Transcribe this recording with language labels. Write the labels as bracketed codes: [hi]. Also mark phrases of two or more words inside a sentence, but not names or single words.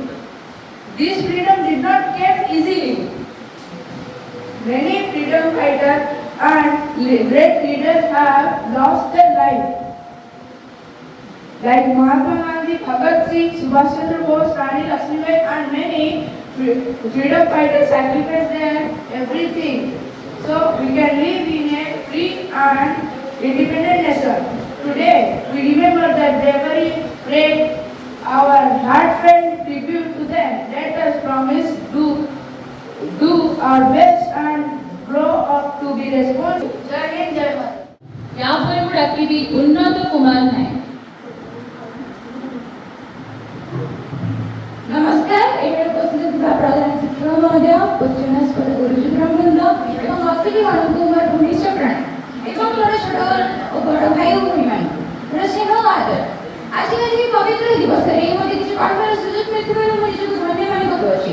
[en] This freedom did not come easily. Many freedom fighters and great leaders have lost their life, like Mahatma Gandhi, Bhagat Singh, Subhash Chandra Bose, Rani Lakshmibai, and many freedom fighters sacrificed their everything so we can live in a free and independent nation. Today we remember their bravery, pray our heartfelt tribute to them. Let us promise to do our best and grow up to be responsible. [hi] जय हिंद, जय भारत. [or] यापर ମୁଁ ଡାକିବି ଉନ୍ନତ କୁମାର ନାୟକ। नमस्कार। ଏବଂ ଉପସ୍ଥିତ ଥିବା ପ୍ରଧାନ ଶିକ୍ଷକ ମହୋଦୟ, ପୂଜ୍ୟସ୍ପଦ ଗୁରୁଜୀ ବୃନ୍ଦ ଏବଂ ଅତିଥିମାନଙ୍କୁ ମୋର ଭୂମିଷ୍ଠ ପ୍ରଣାମ ଏବଂ ମୋର ଛୋଟ ଓ ବଡ଼ ଭାଇ ଓ ଭଉଣୀମାନଙ୍କୁ ମୋର ସ୍ନେହ ଓ ଆଦର। ଆଜିକାଲି ଏହି ପବିତ୍ର ଦିବସରେ ମୋତେ କିଛି କହିବାର ସୁଯୋଗ ମିଳିଥିବାରୁ ମୁଁ ନିଜକୁ ଧନ୍ୟ ମନେ କରୁଅଛି।